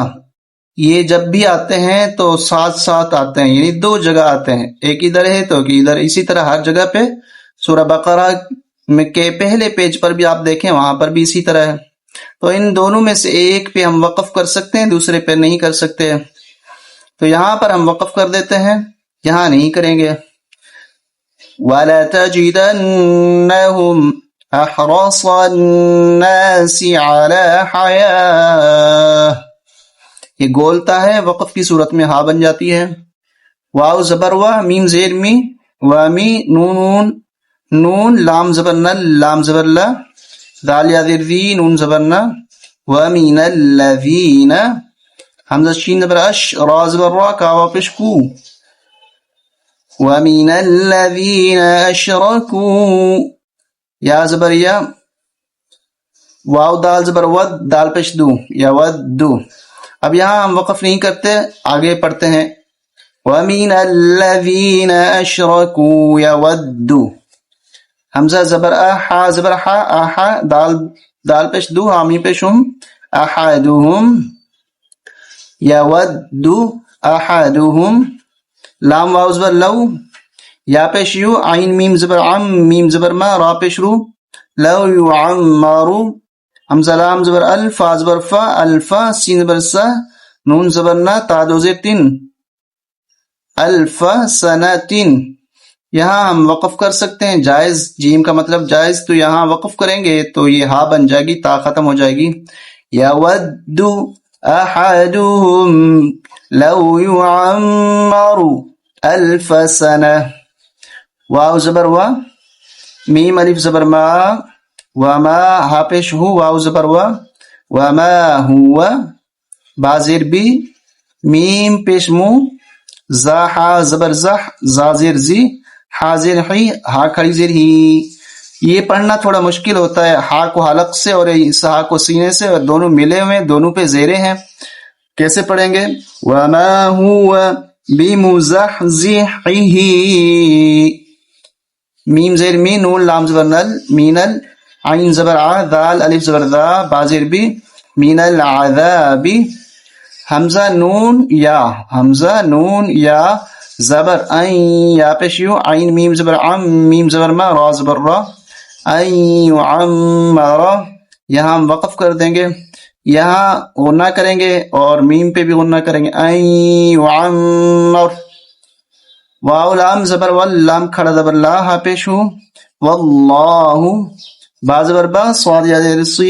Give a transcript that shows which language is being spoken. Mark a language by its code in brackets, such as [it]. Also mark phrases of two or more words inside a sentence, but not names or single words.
[ur] یہ جب بھی آتے ہیں تو ساتھ ساتھ آتے ہیں، یعنی دو جگہ آتے ہیں، ایک ادھر ہے تو ایک ادھر۔ اسی طرح ہر جگہ پہ سورہ بقرہ کے پہلے پیج پر بھی آپ دیکھیں، وہاں پر بھی اسی طرح ہے۔ تو ان دونوں میں سے ایک پہ ہم وقف کر سکتے ہیں، دوسرے پہ نہیں کر سکتے، تو یہاں پر ہم وقف کر دیتے ہیں، یہاں نہیں کریں گے۔ [ar] وَلَا تَجِدَنَّهُمْ أَحْرَصَ النَّاسِ عَلَى حَيَاةٍ، [ur] یہ گولتا ہے، وقف کی صورت میں ہا بن جاتی ہے۔ واو زبر و، میم زیر می، وامی، نون نون، لام زبر نل، لام زبر لا، دال یا زیر دی، نون زبر نا، [ar] وَمِنَ الَّذِينَ، [ur] حمزہ شین زبر اش، را زبر را، کاوا پیش کو، [ar] وَمِنَ الَّذِينَ أَشْرَكُوا، [ur] یا زبر یا، واو دال زبر ود، دال پیش دو، یودو. اب یہاں ہم وقف نہیں کرتے، آگے پڑھتے ہیں [ar] وَمِنَ الَّذِينَ أَشْرَكُوا يَوَدُّ. [ur] حمزہ زبر ہا زبر ہا، آہا، دال پیش دو، حامی پیش ہم، احدہم، [ar] یود احدہم. [ur] لام واو زبر لو، یا پیش یو، عین میم زبر عم، میم زبر ما، را پیش رو، [ar] لو یعمرو. [ur] حمزہ لام زبر الف، فا زبر فا، الفا، سین زبر سا، نون زبر نا، تا دو زیر تین، [ar] الف سنتین. [ur] یہاں ہم وقف کر سکتے ہیں، جائز، جیم کا مطلب جائز، تو یہاں وقف کریں گے تو یہ ہا بن جائے گی، تا ختم ہو جائے گی. یود احدہم لو یعمر الف سنہ. واو زبر وا، میم الف زبر ما، وما، ہا پیش ہو، واو زبر وا، [ar] وما ہوا، [ur] با زیر بی، میم پیش مو، زا ہا زبر زح، زا زیر زی، ہا زیر ہی، ہا کھڑی زیر ہی. یہ پڑھنا تھوڑا مشکل ہوتا ہے، ہا کو حلق سے اور اس ہا کو سینے سے، اور دونوں ملے ہوئے، دونوں پہ زیرے ہیں. کیسے پڑھیں گے؟ [ar] وما هو بمزحزحه، [ur] میم زیر می، نون لام زبر نل، مینل، عین زبر ع، دال الف زبر ذا، با زیر بی، [ar] من العذاب. [ur] حمزہ نون یا، حمزہ نون یا زبر این، یا پیش یو، عین میم زبر عم، میم زبر ما، را زبر را، [ar] این یعمر. [ur] یہاں ہم وقف کر دیں گے، یہاں غنہ کریں گے اور میم پہ بھی غنہ کریں گے، [ar] این یعمر. [ur] واو لام زبر ول، لام کھڑا زبر لا، ہا پیش ہو، واللہ، با زبر با، صاد یا زیر سی.